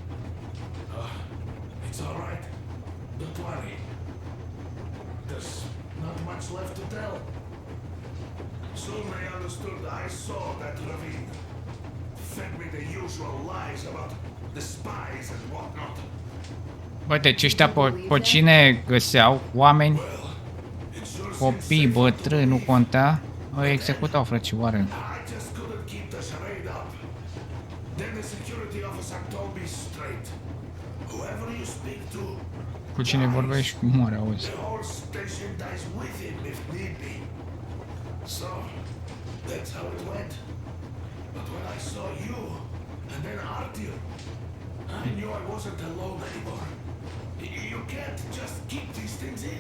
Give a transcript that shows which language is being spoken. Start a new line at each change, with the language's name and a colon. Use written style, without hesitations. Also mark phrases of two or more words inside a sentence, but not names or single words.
English: It's all right. Don't worry. There's not much left to tell. Soon they understood I saw that ravine. Fed me the usual lies about the spies and whatnot.
Romanian: Bă, deci ăștia pe cine găseau? Oameni, copii, bătrâni, nu conta. Îi executau frăcioare.
English: I just couldn't keep the charade up. Then the security officer told me straight. Whoever you speak to,
Romanian: Cu cine vorbești, moare, auzi.
English: the whole station dies with him if need be. So, that's how it went. But when I saw you, and then Artyom, I knew I wasn't alone anymore. You can't just keep these things in.